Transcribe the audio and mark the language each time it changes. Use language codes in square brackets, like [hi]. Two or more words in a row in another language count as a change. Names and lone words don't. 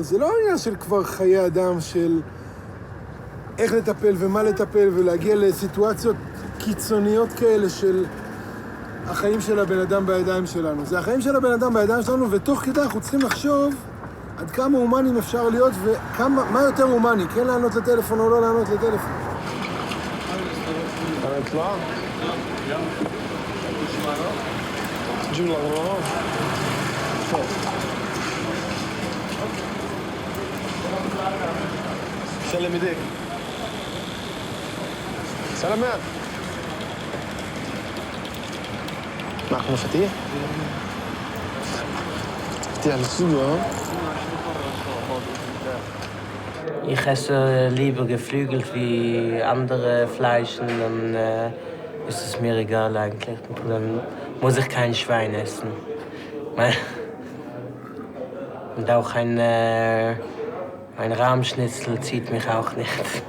[he] זה לא עניין של כבר חיי אדם, של איך לטפל ומה לטפל, ולהגיע לסיטואציות קיצוניות כאלה של החיים של הבן אדם בידיים שלנו. זה החיים של הבן אדם בידיים שלנו, ותוך כדי אנחנו צריכים לחשוב עד כמה הומנים אפשר להיות, ומה יותר הומני, כן לענות לטלפון או לא לענות לטלפון. [ar] سلام ايديك سلامات معكم مفاتيح؟ مفاتيح للسوق ها؟ [de] Ich esse lieber Geflügel wie andere Fleischen, dann ist es mir egal eigentlich. Dann muss ich kein Schwein essen. Und auch ein Rahmschnitzel zieht mich auch nicht.